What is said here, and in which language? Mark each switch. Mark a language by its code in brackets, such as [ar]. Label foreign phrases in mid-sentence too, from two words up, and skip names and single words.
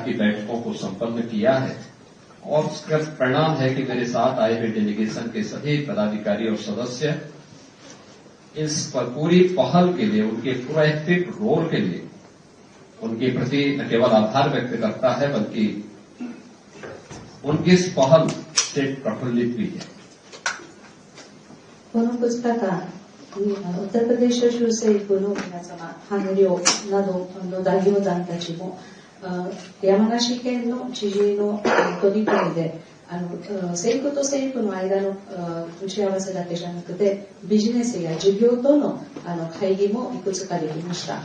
[hi] की बैठकों को संपन्न किया है और उसका परिणाम है कि मेरे साथ आए हुए डेलीगेशन के सभी पदाधिकारी और सदस्य इस पर पूरी पहल के लिए, उनके [en] proactive role [hi] के लिए उनके प्रति न केवल आभार व्यक्त करता है बल्कि उनकी इस पहल से प्रफुल्लित भी है। [ja] この2日間にウッタルプラデシュ州政府の皆様、官僚などの代表団たちも山梨県の知事の取り組みで政府と政府の間の打ち合わせだけじゃなくてビジネスや事業との会議もいくつかできました。